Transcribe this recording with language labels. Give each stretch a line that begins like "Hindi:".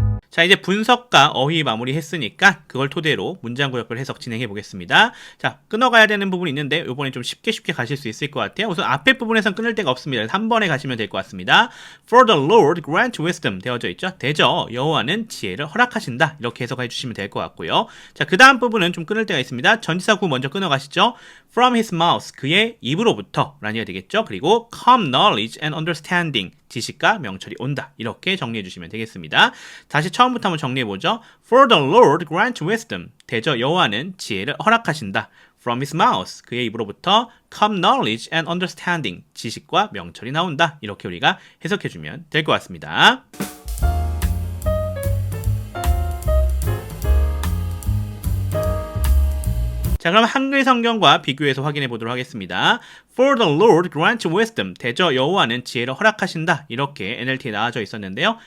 Korean: 자, 이제 분석과 어휘 마무리 했으니까 그걸 토대로 문장구역별 해석 진행해 보겠습니다. 자, 끊어가야 되는 부분이 있는데 이번에 좀 쉽게 가실 수 있을 것 같아요. 우선 앞에 부분에선 끊을 데가 없습니다. 한 번에 가시면 될 것 같습니다.
English: For the Lord grant wisdom
Korean: 되어져 있죠. 대저 여호와는 지혜를 허락하신다. 이렇게 해석해 주시면 될 것 같고요. 자, 그 다음 부분은 좀 끊을 데가 있습니다. 전치사 구 먼저 끊어가시죠.
English: From his mouth
Korean: 그의 입으로부터 라는 얘기가 되겠죠. 그리고
English: come knowledge and understanding
Korean: 지식과 명철이 온다. 이렇게 정리해 주시면 되겠습니다. 다시 처음부터 한번 정리해 보죠.
English: For the Lord grant wisdom.
Korean: 대저 여호와는 지혜를 허락하신다.
English: From his mouth.
Korean: 그의 입으로부터
English: come knowledge and understanding.
Korean: 지식과 명철이 나온다. 이렇게 우리가 해석해 주면 될 것 같습니다. 자, 그럼 한글 성경과 비교해서 확인해 보도록 하겠습니다.
English: For the Lord grant wisdom.
Korean: 대저 여호와는 지혜를 허락하신다. 이렇게 NLT에 나와져 있었는데요.